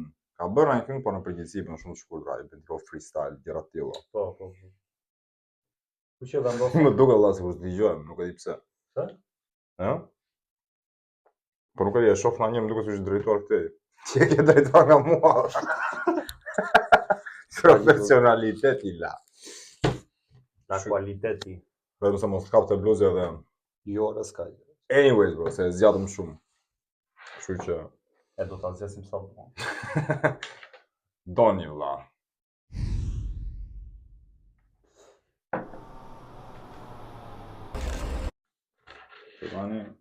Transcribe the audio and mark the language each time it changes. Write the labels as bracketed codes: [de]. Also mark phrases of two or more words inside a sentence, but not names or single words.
[sq] Ka bërë një këngë, por në përgjithësi bën shumë shkurtra, I bën këto freestyle, gjëra të tilla. Po. Ku që vendos? Më duket valla se us dëgjojmë, nuk e di pse. Pse? Ë? Po nuk e di, e shoh na një, më duket se është drejtuar këtej. Ti e ke drejtuar nga mua. Profesionaliteti la. La qualiteti. Vetëm se mos kapte bluzë edhe. Jo, dhe s'ka. [en] Anyways, bro, [sq] se zgjatëm shumë. Kështu që E do ta zgjasim sa më. Doni, vlla. Tani